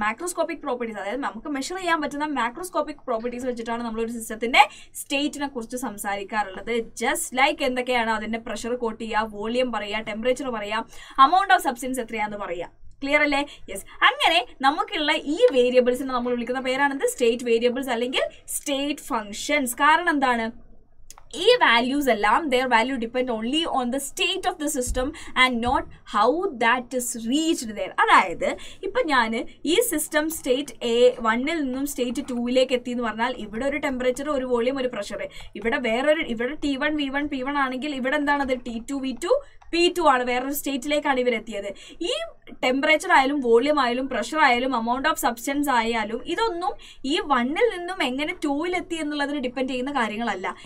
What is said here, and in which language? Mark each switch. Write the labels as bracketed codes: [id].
[ml] Macroscopic properties അതായത് നമുക്ക് measure ചെയ്യാൻ പറ്റുന്ന മാക്രോസ്കോപ്പിക് പ്രോപ്പർട്ടീസ് വെച്ചിട്ടാണ് നമ്മൾ ഒരു സിസ്റ്റത്തിന്റെ സ്റ്റേറ്റിനെ കുറിച്ച് സംസാരിക്കാറുള്ളത്. ജസ്റ്റ് ലൈക്ക് എന്തൊക്കെയാണ് അതിന്റെ പ്രഷർ കോട്ട് ചെയ്യുക, വോളിയം പറയുക, ടെമ്പറേച്ചർ പറയുക, അമൗണ്ട് ഓഫ് സബ്സ്റ്റൻസ് എത്രയാണെന്ന് പറയുക. ക്ലിയർ അല്ലേ? യെസ്. അങ്ങനെ നമുക്കുള്ള ഈ വേരിയബിൾസിനെ നമ്മൾ വിളിക്കുന്ന പേരാണെന്ത്? സ്റ്റേറ്റ് വേരിയബിൾസ് അല്ലെങ്കിൽ സ്റ്റേറ്റ് ഫംഗ്ഷൻസ്. കാരണം എന്താണ്? ഈ വാല്യൂസ് എല്ലാം [en] their value depend only on the state of the system and not how that is reached there. [ml] അതായത് ഇപ്പം ഞാൻ ഈ സിസ്റ്റം സ്റ്റേറ്റ് A1 നിന്നും സ്റ്റേറ്റ് 2 എത്തി എന്ന് പറഞ്ഞാൽ ഇവിടെ ഒരു ടെമ്പറേച്ചർ, ഒരു വോളിയം, ഒരു പ്രഷർ, ഇവിടെ ഇവിടെ T1 V1 P1 ആണെങ്കിൽ ഇവിടെ എന്താണത്? T2 V2 P2 ആണ്. വേറൊരു സ്റ്റേറ്റിലേക്കാണ് ഇവരെത്തിയത്. ഈ ടെമ്പറേച്ചർ ആയാലും വോളിയം ആയാലും പ്രഷർ ആയാലും അമൗണ്ട് ഓഫ് സബ്സ്റ്റൻസ് ആയാലും ഇതൊന്നും ഈ 1 നിന്നും എങ്ങനെ 2 എത്തി എന്നുള്ളതിന് ഡിപ്പെൻഡ് ചെയ്യുന്ന കാര്യങ്ങളല്ല.